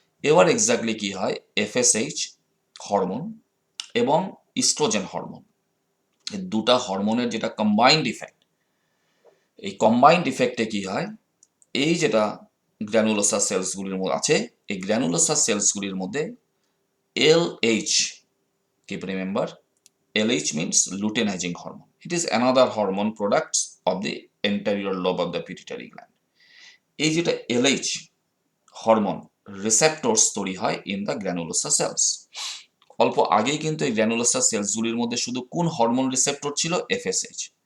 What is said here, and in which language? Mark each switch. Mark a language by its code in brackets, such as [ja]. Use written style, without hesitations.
[bn] এবার এক্স্যাক্টলি কি হয়, এফএসএইচ হরমোন এবং ইস্ট্রোজেন হরমোন, এই দুটা হরমোনের যেটা কম্বাইন্ড ইফেক্ট, এই কম্বাইন্ড ইফেক্টে কি হয়, এই যেটা গ্র্যানুলোসার সেলসগুলির মধ্যে আছে, এই গ্র্যানুলোসার সেলসগুলির মধ্যে LH, [en] keep remember, LH means luteinizing hormone. It is another hormone product of the anterior lobe of the pituitary gland. [bn] এই যেটা LH হরমোন রিসেপ্টরস তৈরি হয় ইন দ্য গ্র্যানুলোসার সেলস। অল্প আগেই কিন্তু এই গ্র্যানুলোসার সেলসগুলির মধ্যে শুধু কোন হরমোন রিসেপ্টর ছিল, এফএসএইচ।